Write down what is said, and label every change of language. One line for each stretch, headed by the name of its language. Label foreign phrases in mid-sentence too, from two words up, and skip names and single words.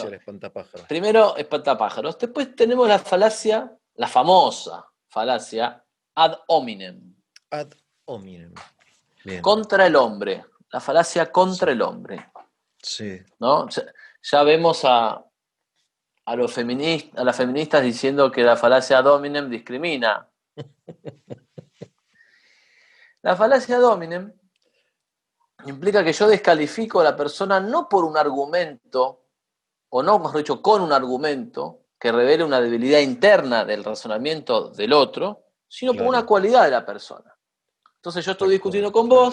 Spanish: Bueno, del espantapájaro. primero espantapájaros. Después tenemos la falacia, la famosa falacia
Latin: ad hominem, Ad hominem.
Spanish: Bien, contra el hombre. La falacia sí, contra el hombre. sí, ¿No? Ya vemos a las feministas diciendo que la falacia
Latin: ad hominem
Spanish: discrimina. La falacia
Latin: ad hominem
Spanish: implica que yo descalifico a la persona no por un argumento, o no, mejor dicho, con un argumento que revele una debilidad interna del razonamiento del otro, sino por una claro, cualidad de la persona. Entonces yo estoy tal discutiendo cual, con claro.